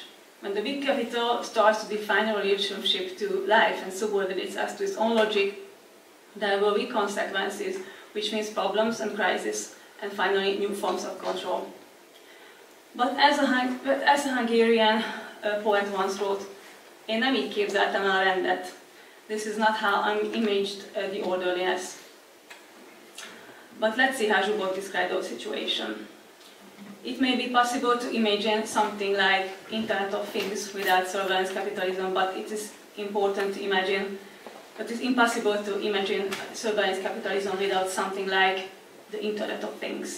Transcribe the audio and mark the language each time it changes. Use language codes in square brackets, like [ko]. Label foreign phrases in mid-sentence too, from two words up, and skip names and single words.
[en] When the big capital starts to define a relationship to life and subordinates us to its own logic, there will be consequences, which means problems and crises, and finally new forms of control. But as a Hungarian poet once wrote, [hu] én nem így képzeltem el a rendet. [en] This is not how I imaged the orderliness. But let's see how Zhukov described the situation. It may be possible to imagine something like Internet of Things without surveillance capitalism, but it is important to imagine, but it's impossible to imagine surveillance capitalism without something like the Internet of Things.